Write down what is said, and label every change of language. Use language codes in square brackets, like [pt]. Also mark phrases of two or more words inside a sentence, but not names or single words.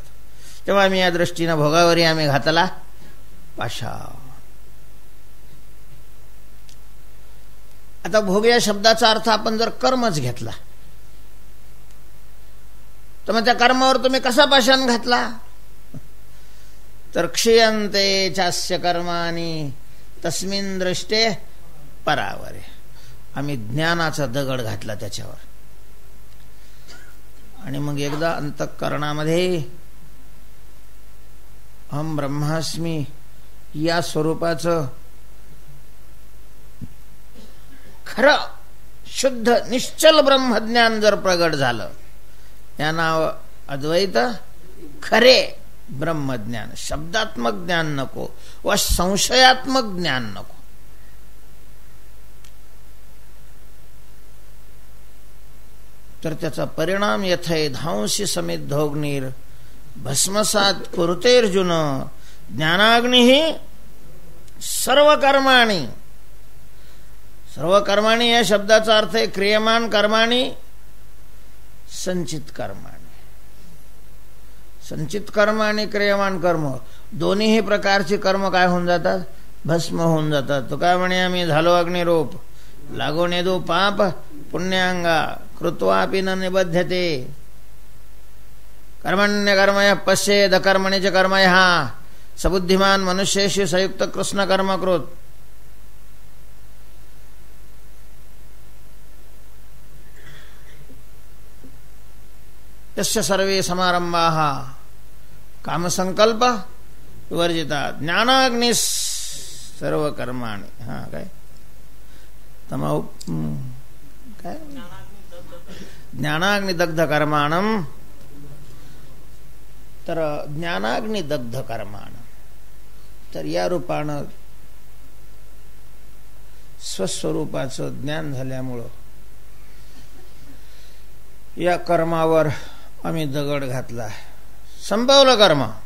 [mr] तेव्हा आम्ही या दृष्टीनं भोगावरी आम्ही घातला पाषाण. आता भोग या शब्दाचा अर्थ आपण जर कर्मच घेतला तर मग त्या कर्मावर तुम्ही कसा पाषाण घातला, तर [sa] क्षीयन्ते चास्य कर्माणि तस्मिन् दृष्टे परावरे. [mr] आम्ही ज्ञानाचा दगड घातला त्याच्यावर. आणि मग एकदा अंतःकरणामध्ये [sa] अहम ब्रह्मास्मी [mr] या स्वरूपाचं खरं शुद्ध निश्चल ब्रह्मज्ञान जर प्रगट झालं, या नाव अद्वैत खरे ब्रह्मज्ञान. शब्दात्मक ज्ञान नको व संशयात्मक ज्ञान नको. तर त्याचा परिणाम [sa] यथै धांसी समिद्धोग्नीर भस्मसात कुरुतेर्जुन ज्ञानाग्निही सर्व कर्माणी. सर्व कर्माणी [mr] या शब्दाचा अर्थ आहे [sa] क्रियमान कर्माणी, संचित कर्माणी. [mr] संचित कर्म आणि क्रियमान कर्म दोन्ही प्रकारचे कर्म काय होऊन जातात, भस्म होऊन जातात. तो काय म्हणे, आम्ही झालो अग्निरूप, लागोनेदो पाप पुण्यांगा [sa] कृत्वापि न निबध्यते कर्मण्य कर्मय पश्येद कर्मणि च कर्मयः सबुद्धिमान मनुष्येषु संयुक्त कृष्ण कर्म कृत। यस्य सर्वे समारंभाः कामसंकल्प विवर्जिता ज्ञानाग्नि सर्व कर्माणि। [mr] हा काय तमाहु काय [sa] ज्ञानाग्नि दग्ध कर्माणम [mr] तर [sa] ज्ञानाग्नि दग्ध कर्माणम [mr] तर या रूपानं स्वस्वरूपाचं ज्ञान झाल्यामुळं या कर्मावर आम्ही दगड घातला, संपवलं कर्म।